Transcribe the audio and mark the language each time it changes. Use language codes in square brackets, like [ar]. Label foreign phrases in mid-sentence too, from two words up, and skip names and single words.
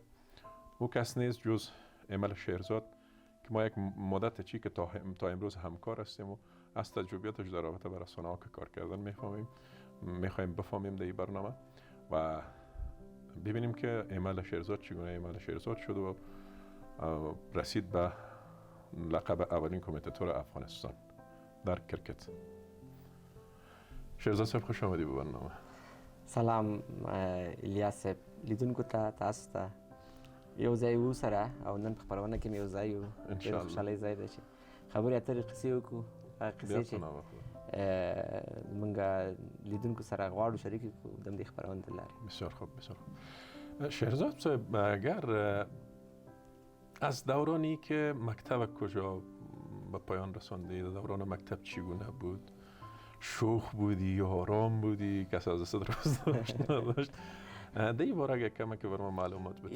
[fa] او کس نیست جز ایمل شیرزاد که ما یک مدت چی که تا امروز همکار هستیم و از تجربیاتش در رابطه با رسانه‌ها که کار کردن میخوایم بفهمیم در این برنامه و ببینیم که ایمل شیرزاد چگونه ایمل شیرزاد شد و رسید به لقب اولین کامنتاتور افغانستان در کرکت. شیرزاد صاحب خوش آمدی به برنامه. [ps] سلام الیاس صاحب، لیدونکو ته تاسو ته یو ځای وسره او نن په خپرونه کې مې یو ځای یو ډېر خوشحالۍ ځای دی چې خبرې اترې قصې وکړو. قصې چې زموږ لیدونکو سره غواړو شریک کړو د همدې خپرونې له لارې. [fa] بسیار خوب بسیار خوب. شیرزاد صاحب، اگر از دورانی که مکتب کجا به پایان رساندی، دوران مکتب چگونه بود؟ شوخ بودی یا آرام بودی؟ کس از دست راست داشت نداشت؟ در این باره اگر کمک بر ما معلومات بدی.